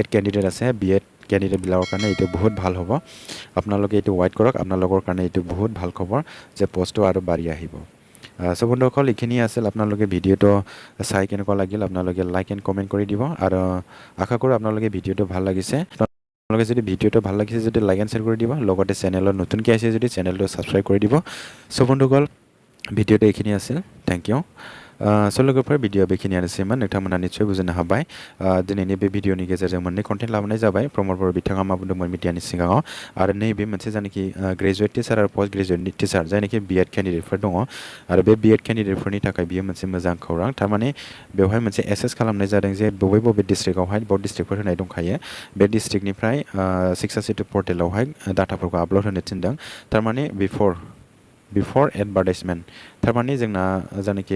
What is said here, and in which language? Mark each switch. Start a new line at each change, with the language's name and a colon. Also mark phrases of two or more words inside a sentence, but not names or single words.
Assamese: কেণ্ডিডেট আছে B.Ed কেণ্ডিডেটবিলাকৰ কাৰণে এইটো বহুত ভাল হ'ব আপোনালোকে এইটো ৱাইট কৰক আপোনালোকৰ কাৰণে এইটো বহুত ভাল খবৰ যে পোষ্টটো আৰু বাঢ়ি আহিব সো বন্ধুসকল এইখিনি আছিল আপোনালোকে ভিডিঅ'টো চাই কেনেকুৱা লাগিল আপোনালোকে
English: like and comment
Assamese: কৰি দিব আৰু আশা কৰোঁ আপোনালোকে ভিডিঅ'টো ভাল লাগিছে আপোনালোকে যদি ভিডিঅ'টো ভাল লাগিছে যদি
English: like and share
Assamese: কৰি দিব লগতে চেনেলত নতুনকৈ আহিছে যদি চেনেলটো ছাবস্ক্ৰাইব কৰি দিব সো বন্ধুসকল ভিডিঅ'টো এইখিনি আছিল
English: thank you
Bodo: स' लोगोफोर भिडिअ बेखिनियानोसैमोन नोंथांमोना निस्सय बुजिनो हाबाय दिनैनि बे भिडिअनि गेजेरजों मोननै कन्टेन्ट लाबोनाय जाबाय प्रमद बर' बिथाङा मा बुंदोंमोन मिडियानि सिगाङाव आरो नैबे मोनसे जायनाखि
English: graduate teacher
Bodo: आरो
English: post graduate teacher
Bodo: जायनाखि B.Ed केन्डिडेटफोर दङ आरो बे B.Ed केन्डिडेटफोरनि थाखाय बियो मोनसे मोजां खौरां थारमाने बेवहाय मोनसे एसेस खालामनाय जादों जे बबे डिस्ट्रिक्टआवहाय बर्ड डिस्ट्रिक्टफोर होनाय दंखायो बे डिस्ट्रिक्टनिफ्राय 682 पर्टेलावहाय डाटाफोरखौ आपल'ड होनो थिनदों थारमाने
English: before advertisement
Bodo: थारमाने जोंना जायनाखि